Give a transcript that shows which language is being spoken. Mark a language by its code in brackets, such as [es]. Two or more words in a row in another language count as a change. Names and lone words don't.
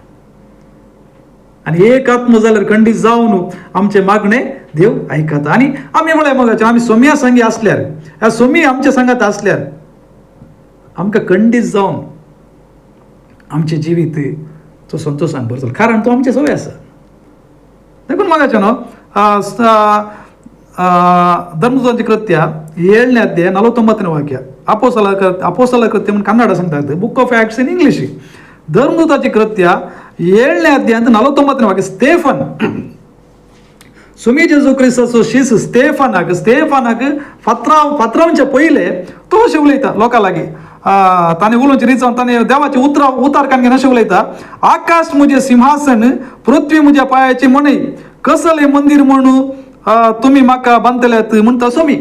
[kok] आनी एक आत्मा जाल्यार खंडीत जावन आमचे मागणे देव ऐकता. आनी आमी म्हळ्यार मोगाचें आमी सोम्या संगी आसल्यार ह्या सोमी आमच्या सांगात आसल्यार आमकां खंडीत जावन आमचे जिवीत तो संतोषान भरतलो, कारण तो आमचे सवय आसा. देखून मागाचे न्हू [kn] ಧರ್ಮದೂತನ ಕೃತ್ಯ 7ನೇ ಅಧ್ಯಾಯ 49ನೇ ವಾಕ್ಯ, ಅಪೋಸ್ತಲರ ಕೃತ್ಯ ಕನ್ನಡ सांगतात, [en] Book of Acts in English. [kok] धर्मदूताची कृत्य 7ನೇ अध्याय 49ನೇ वाक्य. स्तेफन सुमी जेजू क्रिस्ताचो शीस स्तेफानाक पत्रांच्या पयले तो अशें उलयता लोकां लागीं. ताणें उलोवचें रिजवून ताणें देवाचे उतार काणगेन अशें उलयता, आकाश म्हजें सिंहासन, पृथ्वी म्हज्या पांयाची मणई, कसलें मंदीर म्हणून तुमी म्हाका बांदतल्यात म्हण तसो मी.